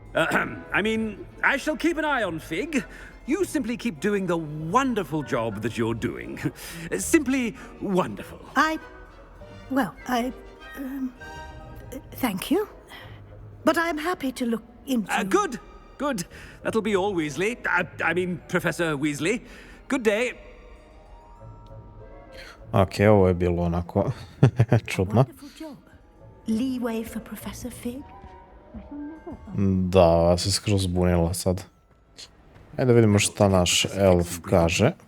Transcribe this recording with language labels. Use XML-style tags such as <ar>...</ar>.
<en>I mean, I shall keep an eye on Fig. You simply keep doing the wonderful job that you're doing. Simply wonderful. Thank you. But I'm happy to look into... Good. That'll be all, Weasley. I mean, Professor Weasley. Good day.</en> <bs>Ok, ovo je bilo onako čudno.</bs> <en>Wonderful job. Leeway for Professor Fig?</en> <bs>Da, se skroz zbunila sad. Ajde da vidimo šta naš elf kaže.</bs>